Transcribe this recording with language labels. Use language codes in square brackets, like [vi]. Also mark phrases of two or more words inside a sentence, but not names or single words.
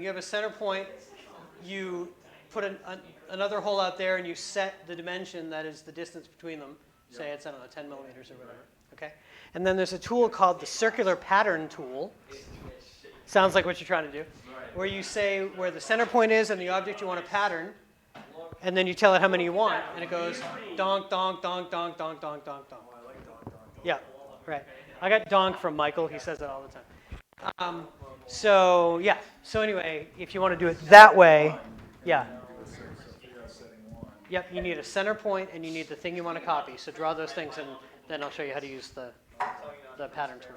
[en] You have a center point, you put another hole out there, and you set the dimension that is the distance between them. Say it's, I don't know, 10 millimeters or whatever. Okay? And then there's a tool called the circular pattern tool. Sounds like what you're trying to do. Where you say where the center point is and the object you want to pattern, and then you tell it how many you want, and it goes donk, donk, donk, donk, donk, donk, donk, donk. Oh, I like donk, donk, donk. Yeah, right. I got donk from Michael. He says that all the time. So anyway, if you want to do it that way, yeah. Yep, you need a center point and you need the thing you want to copy. So draw those things, and then I'll show you how to use the pattern tool.